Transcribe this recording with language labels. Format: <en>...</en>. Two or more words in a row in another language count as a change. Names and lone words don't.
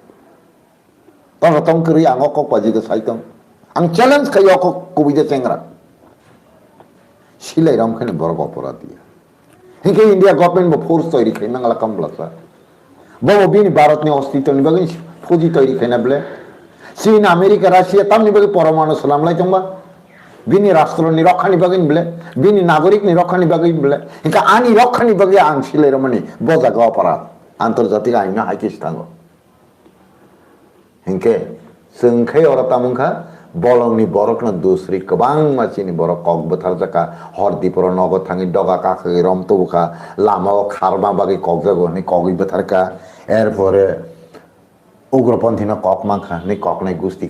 <trp>তং করি আং অকক বাজিকে সাইতং আং চ্যালেঞ্জ খাই অকক কবিতা চেংরা সিলাই রমখানে বড় অপরাধ দিয়া হিংকে ইন্ডিয়া গভর্নমেন্ট ফোর্স তৈরি খাই নাংলা কামলাসা বড় বিনি ভারতনি অস্তিত্ব নিবাগে ফৌজি তৈরি খাই না বলে চীন আমেরিকা রাশিয়া তাম নিবাগে পরমাণু সালাম লাই তোমবা বিনি রাষ্ট্র নিরক্ষা নিবাগে বলে বিনি নাগরিক নিরক্ষা নিবাগে বলে হিংকা আনি রক্ষা নিবাগে আং সিলাই রমনি বজাগ অপরাধ আন্তর্জাতিক আইন হাইকিস থাঙ্গো হিংকে जोंखै अरा तामुखा बलंनि बरकना दुसरी गोबां मानसिनि बरक कक बोथार जाका हरदिपर नगद थाङि डगा काखै रमतबुखा लामाव खारमा बागै कक जागोनि कगै बोथारका एरपरे उग्रपन्थी न कक मानखा नि ककनै गुस्तिके</trp>